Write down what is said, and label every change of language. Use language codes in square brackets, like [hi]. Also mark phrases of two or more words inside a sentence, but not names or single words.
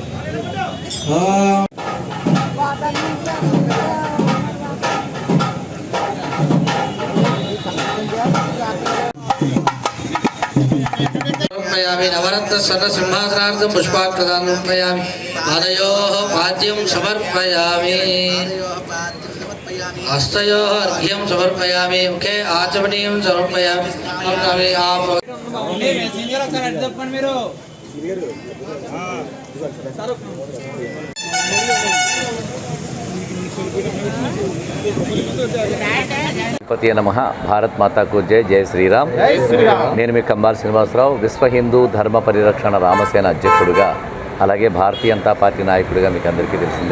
[sa] नवरत्न सर्व सिंहासनार्थं पुष्पाक्षदानं समर्पयामि पादयोः पाद्यं समर्पयामि हस्तयोः अर्घ्यं समर्पयामि मुखे आचमनीयं समर्पयामि आप गणपति नमः. [te] భారత్ మాతాకు జై. జై శ్రీరామ్. నేను మీ కంబాల శ్రీనివాసరావు, విశ్వ హిందూ ధర్మ పరిరక్షణ రామసేన అధ్యక్షుడిగా, అలాగే భారతీయ జనతా పార్టీ నాయకుడిగా మీకు అందరికీ తెలిసిందే.